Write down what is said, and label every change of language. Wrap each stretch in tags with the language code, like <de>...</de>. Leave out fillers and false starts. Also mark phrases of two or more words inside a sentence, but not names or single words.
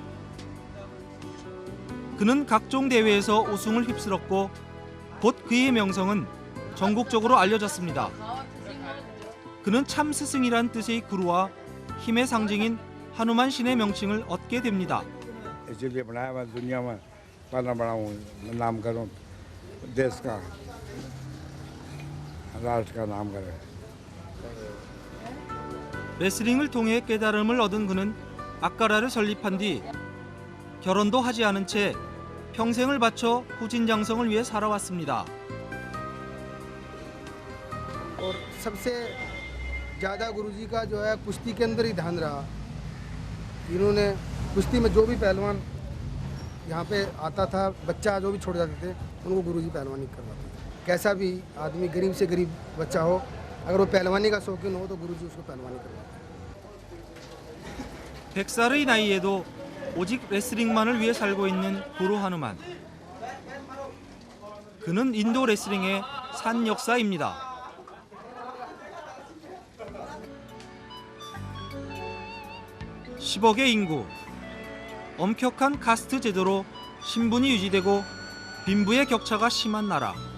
<ko>그는 각종 대회에서 우승을 휩쓸었고 곧 그의 명성은 전국적으로 알려졌습니다. 그는 참 스승이란 뜻의 구루와 힘의 상징인 하누만 신의 명칭을 얻게 됩니다.</ko> <hi>इसलिए बनाया मैं दुनिया में पलना बड़ा हूँ, नाम करूँ, देश का, राष्ट्र का नाम करें।</hi> <ko>레슬링을 통해 깨달음을 얻은 그는 아까라를 설립한 뒤 결혼도 하지 않은 채 평생을 바쳐 후진장성을 위해 살아왔습니다.</ko> <hi>और सबसे ज़्यादा गुरुजी का जो है कुश्ती के अंदर ही ध्यान रहा। इन्होंने कुश्ती में जो भी पहलवान यहाँ पे आता था, बच्चा जो भी छोड़ जाते थे, उनको गुरुजी पहलवानी करवाते थे। कैसा भी आदमी गरीब से गरीब बच्चा हो, अगर वो पहलवानी का शौकीन हो तो गुरुजी उसको पहलवानी करवाते।</hi> <ko>100살의 나이에도 오직 레슬링만을 위해 살고 있는 구루 하누만. 그는 인도 레슬링의 산 역사입니다. (10억의) 인구, 엄격한 카스트 제도로 신분이 유지되고 빈부의 격차가 심한 나라.</ko>